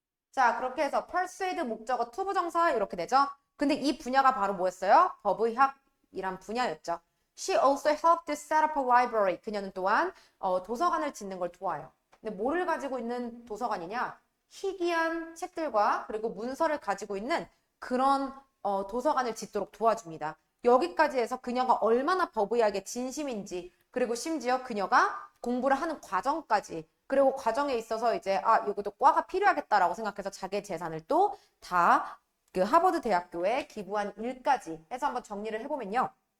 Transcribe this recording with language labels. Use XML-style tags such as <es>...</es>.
<ko>자, 그렇게 해서 persuade 목적어 투부정사 이렇게 되죠. 근데 이 분야가 바로 뭐였어요? 법의학이란 분야였죠.</ko> <en>She also helped set up a library.</en> <ko>그녀는 또한 도서관을 짓는 걸 도와요. 근데 뭐를 가지고 있는 도서관이냐? 희귀한 책들과 그리고 문서를 가지고 있는 그런 도서관을 짓도록 도와줍니다. 여기까지 해서 그녀가 얼마나 법의학에 진심인지 그리고 심지어 그녀가 공부를 하는 과정까지 그리고 과정에 있어서 이제 이것도 과가 필요하겠다라고 생각해서 자기의 재산을 또 다 그 하버드 대학교에 기부한 일까지 해서 한번 정리를 해보면요.</ko>